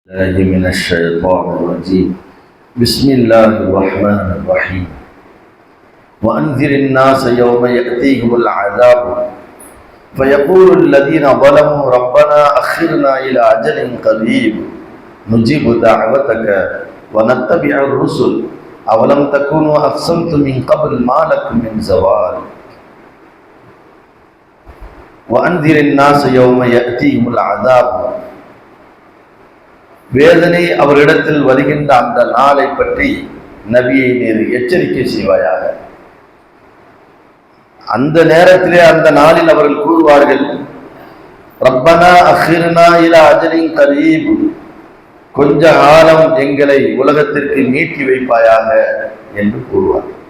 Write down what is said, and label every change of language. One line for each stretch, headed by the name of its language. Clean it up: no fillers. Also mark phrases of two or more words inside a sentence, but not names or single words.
Arabic: الله من الشيطان الرجيم بسم الله الرحمن الرحيم وأنذر الناس يوم يأتيهم العذاب فيقول الذين ظلموا ربنا أخرنا إلى أجل قريب نجيب دعوتك ونتبع الرسل أولم تكونوا أقسمتم من قبل ما لكم من زوال وأنذر الناس يوم يأتيهم العذاب
Tamil: வேதனை அவரிடத்தில் வருகின்ற அந்த நாளை பற்றி நபியை நீர் எச்சரிக்கை செய்வாயாக. அந்த நேரத்திலே அந்த நாளில் அவர்கள் கூறுவார்கள்,
Arabic: ربنا أخرنا إلى أجل قريب,
Tamil: கொஞ்ச காலம் எங்களை உலகத்திற்கு நீட்டி வைப்பாயாக என்று கூறுவார்.